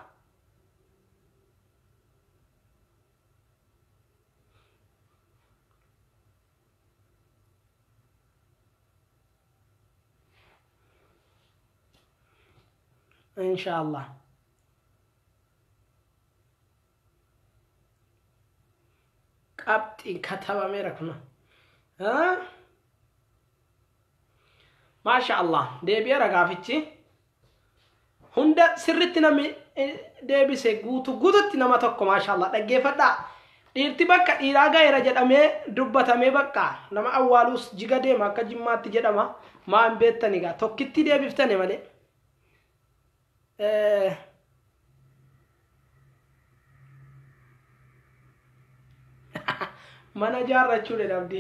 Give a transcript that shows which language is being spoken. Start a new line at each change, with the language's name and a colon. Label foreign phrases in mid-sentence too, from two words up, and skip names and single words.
Arabic: إن شاء الله.
Oromo: Qabxii katabameera kuna.
Arabic: ما شاء الله.
Oromo: Deebi'eera gaafichi. Hunda sirritti namni deebise guututti nama tokko
Arabic: ما شاء الله.
Oromo: Dhaggeeffadhaa. Dhiirti bakka dhiiraa gaheera jedhamee dubbatamee bakka nama awwaalus jiga deema akka jimmaatti jedhama. Maan beektani gaa tokkitti deebiftane malee. Mana jaarrachuudha dhabdii.